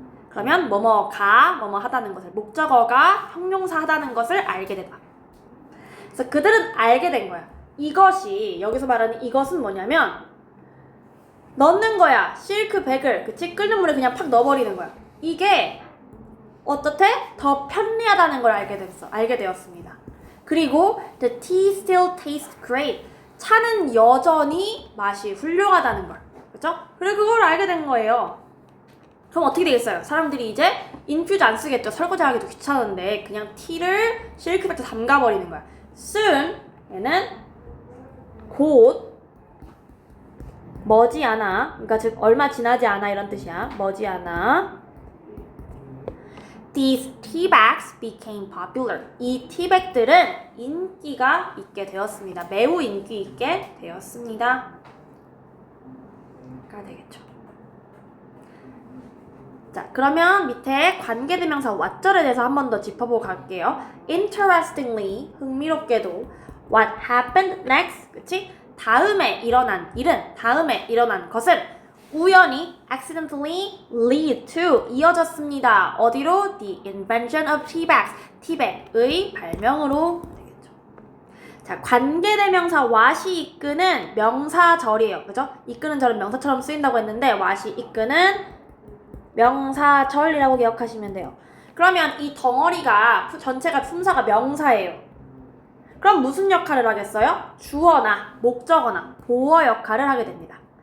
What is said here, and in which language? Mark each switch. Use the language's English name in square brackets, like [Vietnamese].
[Korean] 그러면 뭐뭐가 뭐뭐 하다는 것을 목적어가 형용사 하다는 것을 알게 된다. 그래서 그들은 알게 된 거야. 이것이 여기서 말하는 이것은 뭐냐면 넣는 거야. 실크백을 그치? 끓는 물에 그냥 팍 넣어버리는 거야. 이게 어떻게? 더 편리하다는 걸 알게 되었습니다. 그리고 [English] the tea still tastes great. [Korean] 차는 여전히 맛이 훌륭하다는 걸. 그렇죠? 그리고 그걸 알게 된 거예요. 그럼 어떻게 되겠어요? 사람들이 이제 인퓨즈 안 쓰겠죠. 설거지하기도 귀찮은데 그냥 티를 실크백에 담가버리는 거야. soon 얘는 곧 머지않아 그러니까 즉 얼마 지나지 않아 이런 뜻이야. 머지않아 [English] These tea bags became popular. [Korean] 이 티백들은 인기가 있게 되었습니다. 매우 인기 있게 되었습니다. 가 되겠죠. 자, 그러면 밑에 관계대명사 what절에 대해서 한 번 더 짚어보고 갈게요. [English] Interestingly, [Korean] 흥미롭게도 [English] what happened next, [Korean] 그치? 다음에 일어난 일은, 다음에 일어난 것은 우연히 [English] accidentally lead to [Korean] 이어졌습니다. 어디로? [English] The invention of tea bags, [Korean] 티백의 발명으로 되겠죠. 자, 관계대명사 what이 이끄는 명사절이에요. 그죠? 이끄는 절은 명사처럼 쓰인다고 했는데 what이 이끄는 명사절이라고 기억하시면 돼요. 그러면 이 덩어리가 전체가 품사가 명사예요. 그럼 무슨 역할을 하겠어요? 주어나 목적어나 보어 역할을 하게 됩니다.